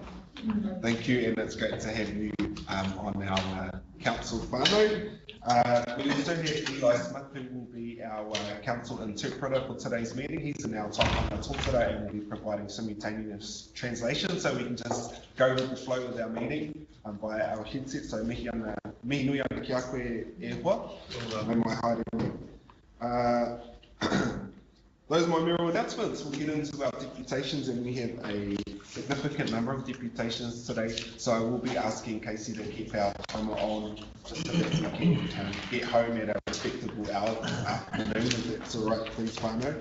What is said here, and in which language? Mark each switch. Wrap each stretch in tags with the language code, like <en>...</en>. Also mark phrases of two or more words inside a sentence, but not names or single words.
<en>Thank you, and it's great to have you on our council whānau. We also have Eli Smith, who will be our council interpreter for today's meeting. He's in our taipana tōtara and will be providing simultaneous translation, so we can just go with the flow of our meeting via our headset.</en> <mi>So mihi nui ana ki a koe e hoa, mai mai haere.</mi> <en>Those are my mayoral announcements. We'll get into our deputations, and we have a significant number of deputations today. So I will be asking Casey to keep our timer on just so that we can get home at a respectable hour in the afternoon, if that's all right, please, whānau.</en>